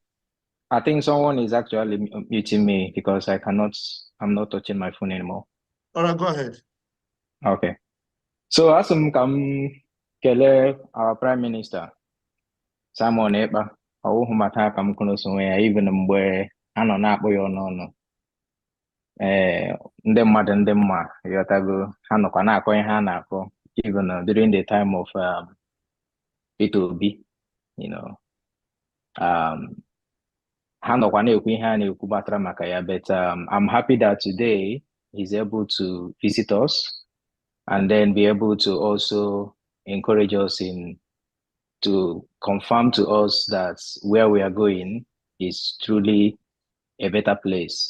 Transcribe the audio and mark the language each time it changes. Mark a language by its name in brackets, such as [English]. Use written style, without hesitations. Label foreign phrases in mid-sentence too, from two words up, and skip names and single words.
[English] I think someone is actually muting me because I'm not touching my phone anymore. All right, go ahead. Okay. So as [Igbo] kele [English] our Prime Minister, [Igbo] Simon Ekpa, even mgbe anọ na-akpọ ya ọnụ ndị mmadụ ndị mma yọtago ha nọkwa na-akọ ihe ha na-akọ [English] even during the time of Peter Obi, [Igbo] ha nọkwa na-ekwu ihe a na-ekwu gbasara maka ya, [English] but I'm happy that today he's able to visit us and then be able to also encourage us to confirm to us that where we are going is truly a better place.